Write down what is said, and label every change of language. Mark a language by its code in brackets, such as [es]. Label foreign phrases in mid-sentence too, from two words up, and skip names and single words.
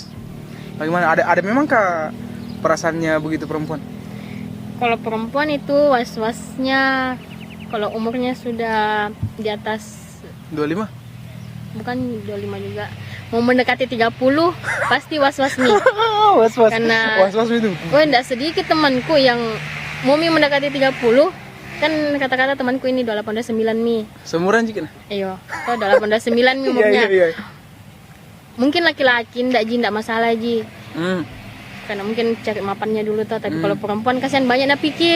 [id] Bagaimana? Ada memang kah perasaannya begitu perempuan? kalau perempuan itu was-wasnya kalau umurnya sudah di atas 25? bukan 25 juga, mau mendekati 30 pasti was-was nih. Was-was. Karena Was-was itu. gue enggak sedikit temanku yang mau mendekati 30. Kan kata-kata temanku ini 89 mi. Seumuran jika nah. Iyo, kok 89 mi umurnya. Iya. Mungkin laki-laki ndak masalah ji. Hmm. Karena mungkin cari mapannya dulu tuh, tapi kalau perempuan kasihan banyak nak pikir.